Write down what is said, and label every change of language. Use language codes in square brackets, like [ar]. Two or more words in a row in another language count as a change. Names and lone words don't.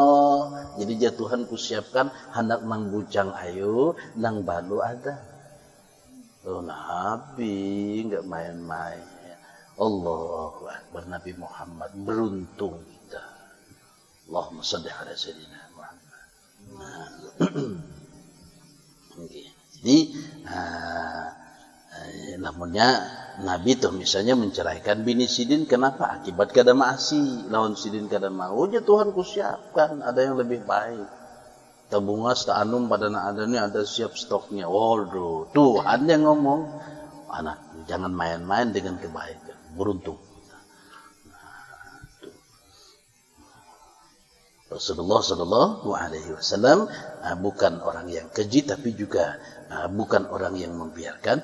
[bjn] Jadi Tuhan ku siapkan hendak nang bujang ayo nang balu ada. [id] Oh Nabi enggak main-main. [ar] Allahu Akbar, [id] Nabi Muhammad beruntung kita. [ar] Allahumma shalli ala sayyidina Muhammad. [bjn] Jadi namunnya Nabi tuh misalnya menceraikan bini Sidin, kenapa? Akibat kada maasi, lawan Sidin kada mau, ya Tuhan ku siapkan ada yang lebih baik. Tabungas ta anum pada ada nih, ada siap stoknya. [id] Waduh, Tuhan yang ngomong, anak jangan main-main dengan kebaikan. Beruntung. Rasulullah [ar] Sallallahu Alaihi Wasallam [id] bukan orang yang keji, tapi juga bukan orang yang membiarkan.